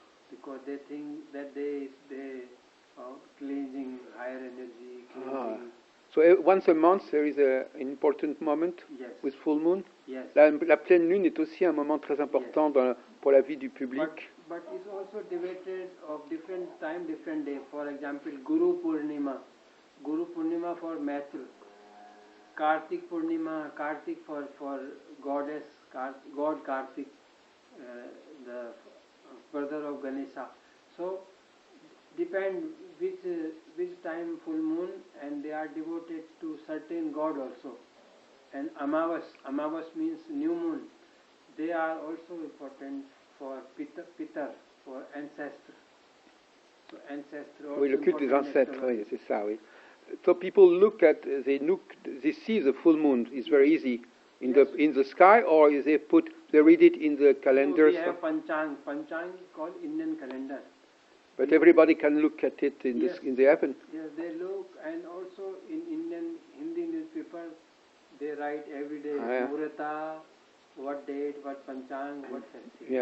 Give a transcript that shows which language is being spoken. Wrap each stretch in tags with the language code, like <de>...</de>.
<en>Because they think that day is day of cleansing higher energy. Cleansing. So once a month there is an important moment with full moon. Yes.</en> <fr>La pleine lune est aussi un moment très important pour la vie du public.</fr> <en>But it's also divided of different time, different day. For example, Guru Purnima for Maitri, Kartik Purnima, Kartik for goddess, God Kartik, the brother of Ganesha. So depend which time full moon, and they are devoted to certain god also. And Amavas means new moon. They are also important for Pitar, for ancestor. So ancestor also.</en> <fr>Oui, le culte des ancêtres, oui, c'est ça, oui.</fr> <en>So people they see the full moon. It's very easy in the sky, or they read it in the calendar. So we have Panchang. Panchang is called Indian calendar. But everybody can look at it in the heaven. Yes, they look, and also in Indian Hindi newspaper, they write every day Murata, what date, what Panchang, what festival.</en>